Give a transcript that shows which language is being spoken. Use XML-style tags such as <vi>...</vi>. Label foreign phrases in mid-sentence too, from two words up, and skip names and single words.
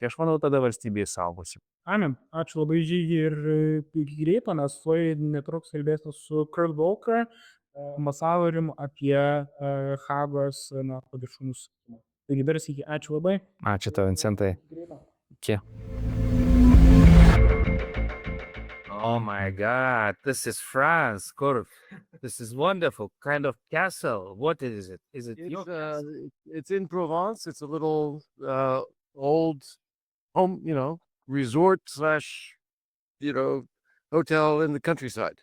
<lt>Aš manau, tada valstybė saugosi. Amen. Ačiū labai, Žygi, ir greito, nes netruks kalbėsiu su Kurtu Volkeriu, ambasadoriumi, apie Hagos viršūnių susitikimą. Taigi dar sykį, ačiū labai. Ačiū tau, Vincentai. Iki.</lt> <en>Oh my God, this is France, Kurt. This is wonderful. Kind of castle. What is it? Is it your castle? It's in Provence. It's a little old home, resort / hotel in the countryside.</en>